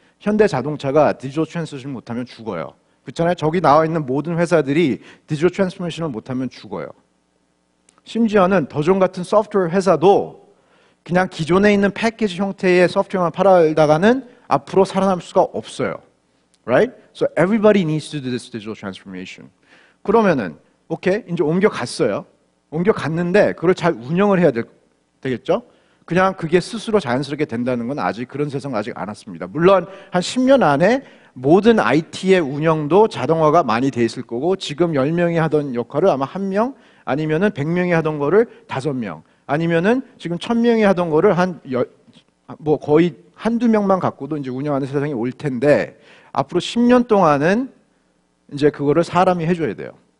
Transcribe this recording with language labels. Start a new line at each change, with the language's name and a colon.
Korean: 현대자동차가 디지털 트랜스포메이션을 못하면 죽어요. 그렇잖아요. 저기 나와 있는 모든 회사들이 디지털 트랜스포메이션을 못하면 죽어요. 심지어는 더존 같은 소프트웨어 회사도 그냥 기존에 있는 패키지 형태의 소프트웨어만 팔아다가는 앞으로 살아남을 수가 없어요.
English: Right? So everybody needs to do this digital transformation.
Korean: 그러면은 오케이 이제 옮겨갔어요. 옮겨갔는데 그걸 잘 운영을 해야 되겠죠? 그냥 그게 스스로 자연스럽게 된다는 건 아직 그런 세상 아직 안 왔습니다. 물론 한 10년 안에 모든 IT의 운영도 자동화가 많이 돼 있을 거고 지금 10명이 하던 역할을 아마 1명 아니면은 100명이 하던 거를 5명 아니면은 지금 1000명이 하던 거를 뭐 거의 한두 명만 갖고도 이제 운영하는 세상이 올 텐데 앞으로 10년 동안은 이제 그거를 사람이 해줘야 돼요.